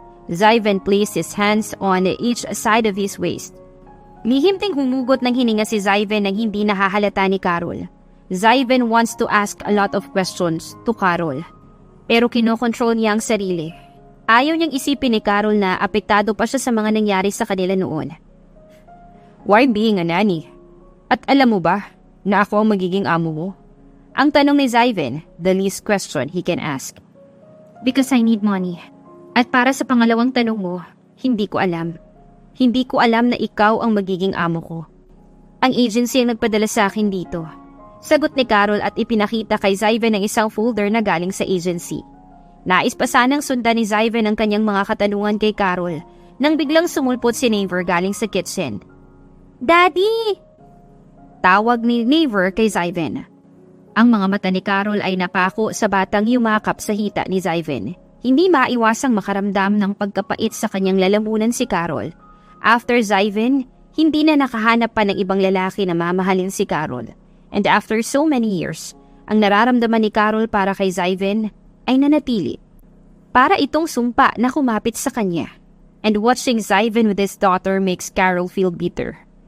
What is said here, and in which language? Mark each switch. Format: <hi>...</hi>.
<en>Zyven placed his hands on each side of his waist.</en> <tl>Mihimting humugot ng hininga si Zyven nang hindi nahahalata ni Carol.</tl> <en>Zyven wants to ask a lot of questions to Carol.</en> <tl>Pero kinokontrol niya ang sarili. Ayaw niyang isipin ni Carol na apektado pa siya sa mga nangyari sa kanila noon.</tl> <en>Why being a nanny?</en> <tl>At alam mo ba na ako ang magiging amo mo? Ang tanong ni Zyven,</tl> <en>the least question he can ask. Because I need money.</en> <tl>At para sa pangalawang tanong mo, hindi ko alam. Hindi ko alam na ikaw ang magiging amo ko. Ang agency ang nagpadala sa akin dito. Sagot ni Carol at ipinakita kay Zyven ang isang folder na galing sa agency. Nais pa sanang sundan ni Zyven ang kanyang mga katanungan kay Carol nang biglang sumulpot si Naver galing sa kitchen. Daddy! Tawag ni Naver kay Zyven. Ang mga mata ni Carol ay napako sa batang yumakap sa hita ni Zyven. Hindi maiwasang makaramdam ng pagkapait sa kanyang lalamunan si Carol. After Zyven, hindi na nakahanap pa ng ibang lalaki na mamahalin si Carol.</tl> <en>And after so many years,</en> <tl>ang nararamdaman ni Carol para kay Zyven ay nanatili. Para itong sumpa na kumapit sa kanya.</tl> <en>and watching Zyvan with his daughter makes Carol feel bitter.</en>